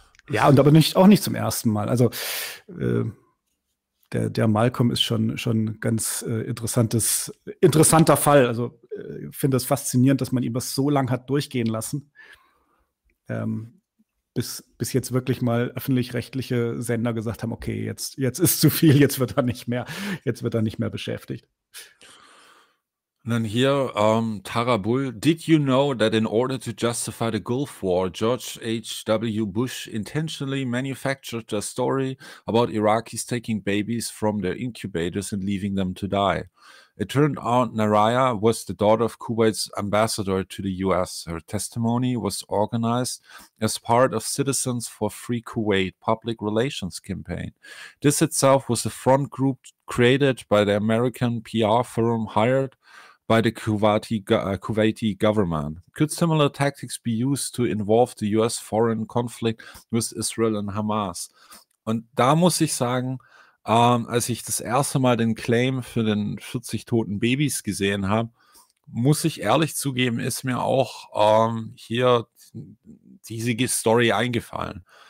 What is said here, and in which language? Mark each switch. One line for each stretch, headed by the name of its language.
German: Ja, und aber nicht, auch nicht zum ersten Mal. Also, der Malcolm ist schon ganz interessanter Fall. Also, ich finde es faszinierend, dass man ihm das so lange hat durchgehen lassen, bis jetzt wirklich mal öffentlich-rechtliche Sender gesagt haben, okay, jetzt ist zu viel, jetzt wird er nicht mehr beschäftigt. Und dann hier,
English: Tara Bull, did you know that in order to justify the Gulf War, George H.W. Bush intentionally manufactured a story about Iraqis taking babies from their incubators and leaving them to die? It turned out Naraya was the daughter of Kuwait's ambassador to the U.S. Her testimony was organized as part of Citizens for Free Kuwait public relations campaign. This itself was a front group created by the American PR firm hired by the Kuwaiti government. Could similar tactics be used to involve the U.S. foreign conflict with Israel and Hamas?
German: Und da muss ich sagen, als ich das erste Mal den Claim für den 40 toten Babys gesehen habe, muss ich ehrlich zugeben, ist mir auch hier diese Story eingefallen.